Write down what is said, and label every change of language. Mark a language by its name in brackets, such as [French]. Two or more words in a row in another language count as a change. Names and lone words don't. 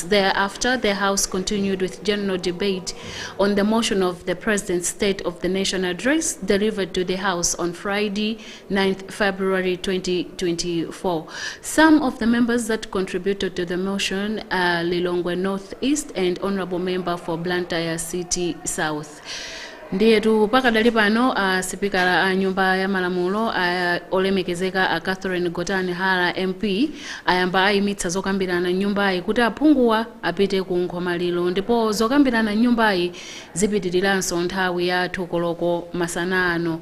[English] Thereafter, the House continued with general debate on the motion of the President's State of the Nation address delivered to the House on Friday, 9th February 2024. Some of the members that contributed to the motion are Lilongwe North East and Honorable Member for Blantyre City South. [Nyanja] Ndiye pakadali pano sipikala a nyumba ya malamulo olemekezeka a Catherine Gotanhara MP ayamba ayimitsa zokambirana nyumbayi kuti aphunguwa apite ku nkhomaliro, ndipo zokambirana nyumbayi zipitiriranso nthawi ya 2 koloko masana ano.